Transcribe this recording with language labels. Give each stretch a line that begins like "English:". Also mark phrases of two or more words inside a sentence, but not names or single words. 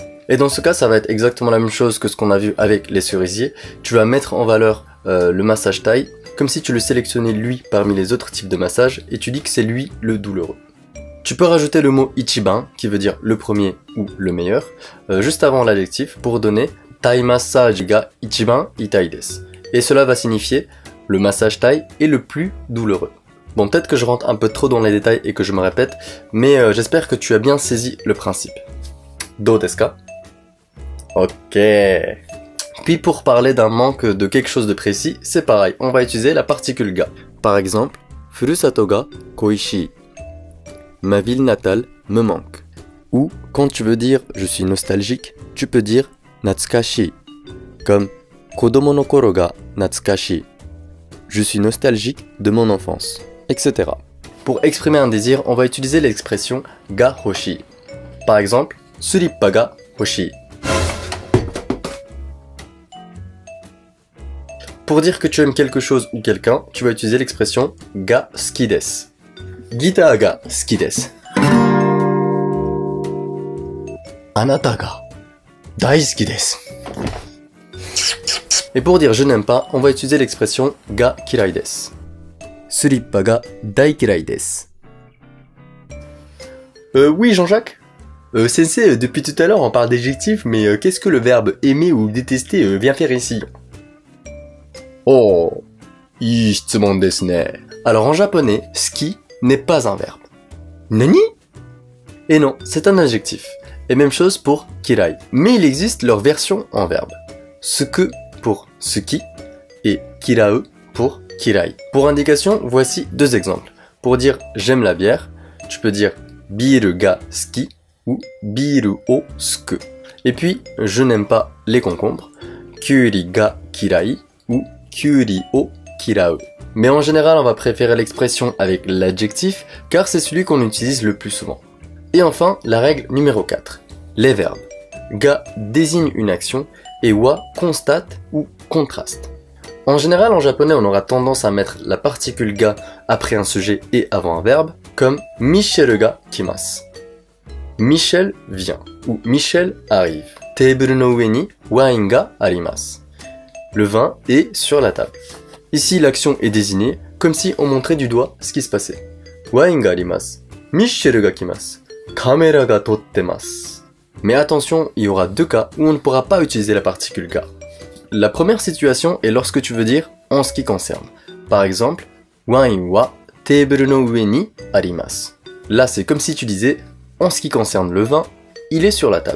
French: Et dans ce cas, ça va être exactement la même chose que ce qu'on a vu avec les cerisiers. Tu vas mettre en valeur le massage tai, comme si tu le sélectionnais lui parmi les autres types de massage, et tu dis que c'est lui le douloureux. Tu peux rajouter le mot ichiban, qui veut dire le premier ou le meilleur, juste avant l'adjectif, pour donner
Japanese: タイマッサージが一番痛いです.
French: Et cela va signifier le massage tai est le plus douloureux. Bon, peut-être que je rentre un peu trop dans les détails et que je me répète, mais j'espère que tu as bien saisi le principe.
Japanese: どうですか? Ok.
French: Puis pour parler d'un manque de quelque chose de précis, c'est pareil, on va utiliser la particule ga. Par exemple,
Japanese: 故郷が恋しい.
French: Ma ville natale me manque. Ou, quand tu veux dire je suis nostalgique, tu peux dire natsukashi, comme
Japanese: 子供の頃が懐かしい.
French: Je suis nostalgique de mon enfance, etc. Pour exprimer un désir, on va utiliser l'expression
Japanese: が欲しい.
French: Par exemple,
Japanese: スリッパが欲しい.
French: Pour dire que tu aimes quelque chose ou quelqu'un, tu vas utiliser l'expression
Japanese: が好きです. ギターが好きです。あなたが大好きです.
French: Et pour dire je n'aime pas, on va utiliser l'expression
Japanese: が嫌いです. スリッパが大嫌いです.
French: Oui Jean-Jacques Sensei, depuis tout à l'heure on parle d'adjectifs, mais qu'est-ce que le verbe aimer ou détester vient faire ici?
Japanese: Oh, いい質問ですね.
French: Alors en japonais, ski n'est pas un verbe. Nani? Et non, c'est un adjectif. Et même chose pour kirai. Mais il existe leur version en verbe. Suku pour suki et kirau pour kirai. Pour indication, voici deux exemples. Pour dire j'aime la bière, tu peux dire
Japanese: ビールが好き
French: ou
Japanese: ビールを好く.
French: Et puis, je n'aime pas les concombres,
Japanese: キュウリが嫌い ou キュウリを嫌う.
French: Mais en général, on va préférer l'expression avec l'adjectif, car c'est celui qu'on utilise le plus souvent. Et enfin, la règle numéro 4. Les verbes. Ga désigne une action, et wa constate ou contraste. En général, en japonais, on aura tendance à mettre la particule ga après un sujet et avant un verbe, comme
Japanese: Michel ga kimasu.
French: Michel vient ou Michel arrive.
Japanese: テーブルの上にワインがあります.
French: Le vin est sur la table. Ici, l'action est désignée comme si on montrait du doigt ce qui se passait.
Japanese: ワインがあります。Michelが来ます。カメラが撮ってます.
French: Mais attention, il y aura deux cas où on ne pourra pas utiliser la particule ga. La première situation est lorsque tu veux dire en ce qui concerne. Par exemple,
Japanese: ワインはテーブルの上にあります.
French: Là, c'est comme si tu disais en ce qui concerne le vin, il est sur la table.